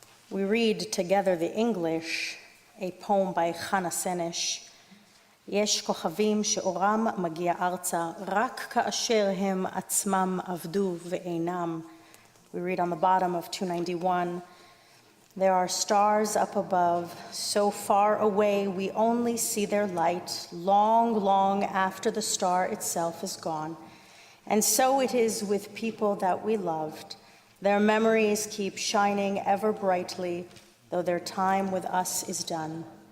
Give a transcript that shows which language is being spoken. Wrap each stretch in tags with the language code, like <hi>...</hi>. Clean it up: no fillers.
<en>We read together the English, a poem by Chana Senesh.</en> <he>יש כוכבים שאורם מגיע ארצה רק כאשר הם עצמם עבדו ואינם.</he> <en>We read on the bottom of 291. There are stars up above, so far away we only see their light, long, long after the star itself is gone. And so it is with people that we loved. Their memories keep shining ever brightly, though their time with us is done.</en>